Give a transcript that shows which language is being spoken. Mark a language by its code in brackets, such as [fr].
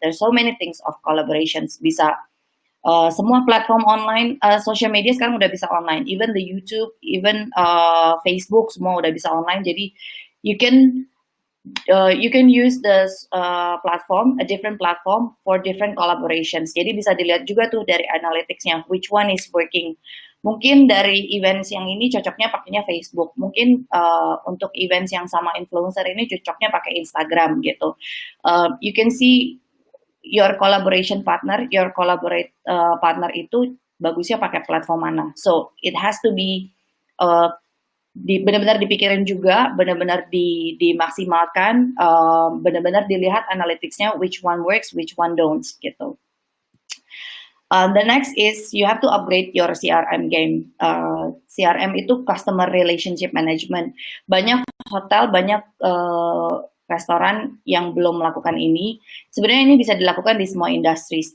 [en] There's so many things of collaborations. [id] Bisa semua platform online, social media sekarang udah bisa online. [en] Even the YouTube, even Facebook [id] semua udah bisa [en] online. Jadi you can use this platform, a different platform for different collaborations. [id] Jadi bisa dilihat juga tuh dari analyticsnya, [en] which one is working. [id] Mungkin dari events yang ini cocoknya pakainya Facebook. Mungkin untuk events yang sama influencer ini cocoknya pakai Instagram gitu. [en] You can see your collaboration partner, your collaborate partner [id] itu bagusnya pakai platform mana. [en] So it has to be [id] benar-benar dipikirin juga, benar-benar dimaksimalkan, benar-benar dilihat analyticsnya [en] which one works, which one don't [id] gitu. [en] The next is you have to upgrade your CRM game. CRM itu customer relationship management. [id] Banyak hotel, banyak restoran yang belum melakukan ini. Sebenarnya ini bisa dilakukan di semua industries.